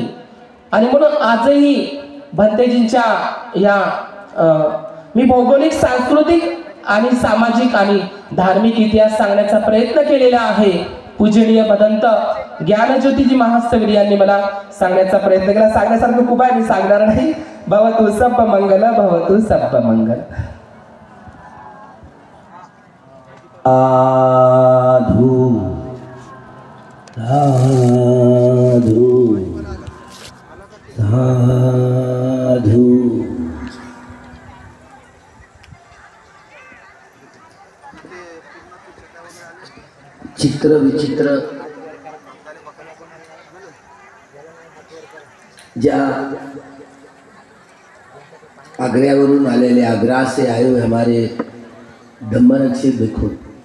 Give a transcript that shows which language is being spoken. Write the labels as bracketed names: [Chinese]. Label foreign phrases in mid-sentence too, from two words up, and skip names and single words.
[Marathi] आणि म्हणून आजही भंतेजींच्या या मी भौगोलिक, सांस्कृतिक आणि सामाजिक आणि धार्मिक इतिहास सांगण्याचा प्रयत्न केलेला आहे. पूजनीय भदंत ज्ञानज्योतीजी महास्तवीर यांनी मला सांगण्याचा प्रयत्न केला. सांगण्यासारखं खूप आहे, मी सांगणार नाही. [Pali] भवतु सब्ब मंगल, भवतु सब्ब मंगल. साधु साधु साधु. [Marathi] चित्र विचित्र ज्या आगऱ्यावरून आलेले, [Hindi] आगरा से आए हुए हमारे धम्मनक्षी भिक्खु